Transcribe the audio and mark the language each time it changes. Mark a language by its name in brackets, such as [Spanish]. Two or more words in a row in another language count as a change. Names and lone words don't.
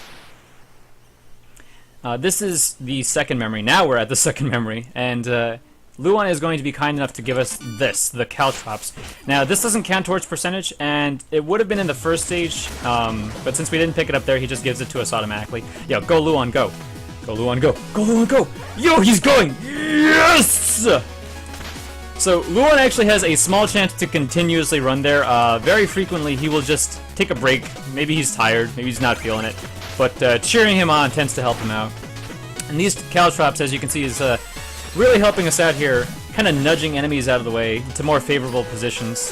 [English] This is the second memory. Now we're at the second memory, and Luan is going to be kind enough to give us this, the Caltrops. Now, this doesn't count towards percentage, and it would have been in the first stage, but since we didn't pick it up there, he just gives it to us automatically. Yo, go Luan, go! Go Luan, go! Go Luan, go! Yo, he's going! Yes! So, Luan actually has a small chance to continuously run there. Very frequently, he will just take a break. Maybe he's tired, maybe he's not feeling it. But cheering him on tends to help him out. And these Caltrops, as you can see, is really helping us out here, kind of nudging enemies out of the way to more favorable positions.